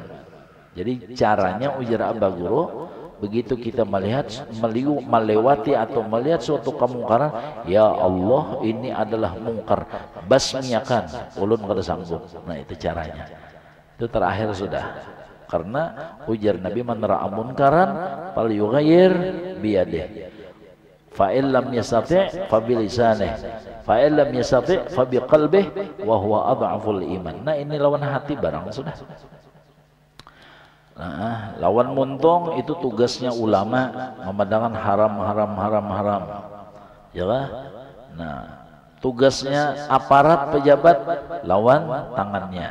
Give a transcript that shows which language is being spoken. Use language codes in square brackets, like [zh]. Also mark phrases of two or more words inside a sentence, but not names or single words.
[id] Jadi caranya ujar Abah Guru, begitu kita melewati atau melihat suatu kemungkaran, ya Allah ini adalah mungkar, basmiakan, [bjn] ulun kada sanggup. [id] Nah itu caranya. Itu terakhir sudah. Karena ujar Nabi, [ar] من رأى منكرا فليغيره بيده فإن لم يستطع فبلسانه فإن لم يستطع فبقلبه وهو أضعف الإيمان. [bjn] Nah ini lawan hati barang sudah. Nah, lawan muntung itu tugasnya ulama, memandangkan haram. [id] Ya kan? [bjn] Nah, tugasnya aparat pejabat lawan tangannya.